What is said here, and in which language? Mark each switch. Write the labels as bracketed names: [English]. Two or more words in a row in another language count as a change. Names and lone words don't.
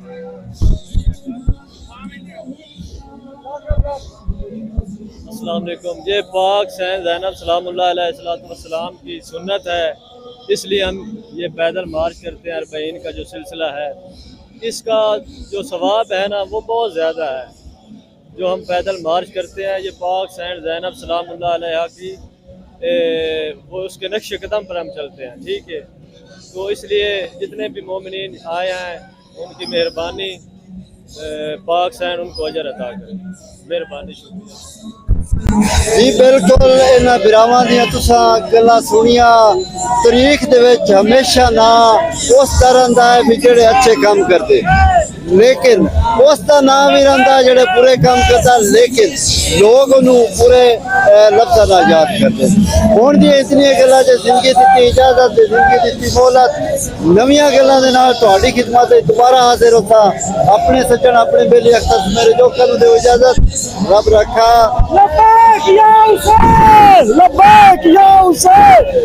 [Urdu] السلام علیکم. یہ پاک سید زینب سلام اللہ علیہ السلام کی سنت ہے، اس لیے ہم یہ پیدل مارچ کرتے ہیں. اربعین کا جو سلسلہ ہے اس کا جو ثواب ہے نا وہ بہت زیادہ ہے جو ہم پیدل مارچ کرتے ہیں، یہ پاک سینڈ زینب سلام اللہ علیہ کی وہ اس کے نقش قدم پر ہم چلتے ہیں، ٹھیک ہے؟ تو اس لیے جتنے بھی مومنین آئے ہیں ان کی مہربانی، پاک سین ان کو اجر عطا کرے، مہربانی، شکریہ۔ [Punjabi] جی بالکل انہاں براواں دیاں تساں گلاں سنیاں، تاریخ دے وچ ہمیشہ نا اس طرح دا ہے بھی جڑے اچھے کام کرتے، لیکن اس دا نام بھی رہندا جڑے برے کام کرتا، لیکن لوگ انہوں برے لفظاں نال یاد کرتے۔ ہن دی اتنی گلاں جو زندگی دتی اجازت تے زندگی دتی مہلت، نویاں گلاں دے نال تہاڈی خدمت وچ دوبارہ حاضر ہوتا۔ اپنے سجن اپنے بیلی اختر میرے جو کرو دے اجازت، رب رکھا۔ [Arabic] لبیک یا حسین، لبیک یا حسین۔